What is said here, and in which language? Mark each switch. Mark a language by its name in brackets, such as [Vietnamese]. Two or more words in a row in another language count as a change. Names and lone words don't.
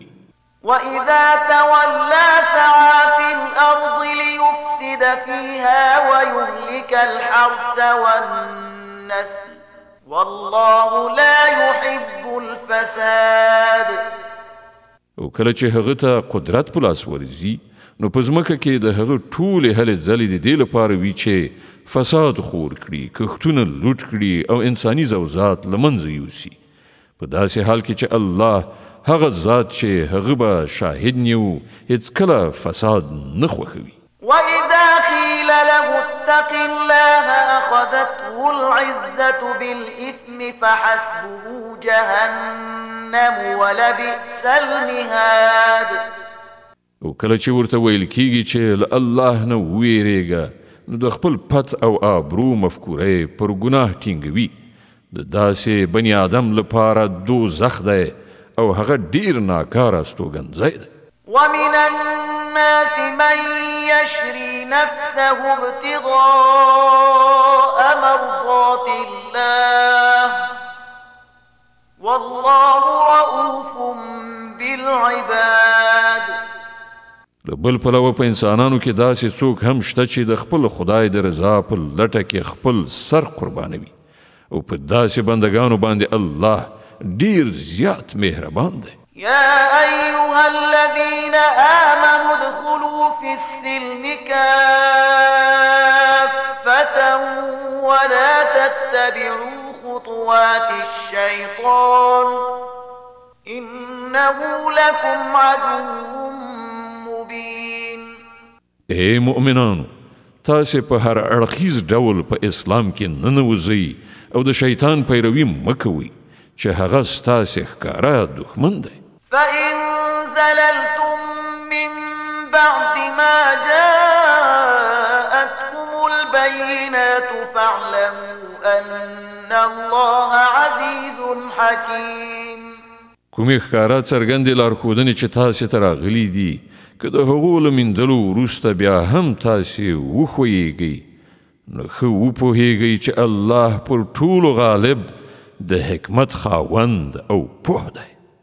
[Arabic] وإذا تولى سعى في الأرض ليفسد فيها ويهلك الحرث والنسل والله لا يحب الفساد [Pashto] او کله چې هغه ته قدرت په لاس ورځي نو په ځمکه کې د هغه ټولې هلې ځلې د دې لپاره وي چې فساد خور کړي کښتونه لوټ کړي او انساني زوزات له منځه یوسي په داسې حال کې چې الله هغه ذات چې هغه به شاهد نیو هیڅ کله فساد نه خوښوي [Arabic] وإذا قيل له اتق الله أخذته العزة بالإثم فحسبه جهنم ولبئس المهاد [Pashto] او کله چې ورته ویل کیږي چې له الله نه ویریږه نو د خپل پت او آبرو مفکوره پر ګناه ټینګوي د داسې بني آدم لپاره دوزخ دی او هغه ډیر ناکاره استوګنځی دی [Arabic] ومن الناس من يشري نفسه ابتغاء مرضات الله والله رؤوف بالعباد [Pashto] له بل پلوه په انسانانو کې داسې څوک هم شته چې د خپل خدای د رضا په لټه کې خپل سر قربانوي او په داسې بندگانو باندې الله ډیر زیات مهربان دی [Arabic] يا أيها الذين آمنوا ادخلوا في السلم كافة ولا تتبعوا خطوات الشيطان إنه لكم عدو مبين. [Pashto] اے مؤمنانو، تاسې په هر اړخیز ډول په اسلام کې ننوځئ او د شیطان پیروي مکوئ چې هغه ستاسې ښکاره دښمن دی. [Arabic] فإن زللتم من بعد ما جاءتكم البينات فاعلموا أن الله عزيز حكيم. [Pashto] کومې ښکاره څرګندې لارښودنې چې تاسې ته راغلي دي، که د هغو له میندلو وروسته بیا هم تاسې وښویېږئ، نو ښه وپوهېږئ چې الله پر ټولو غالب د حکمت خاوند او پوه دی.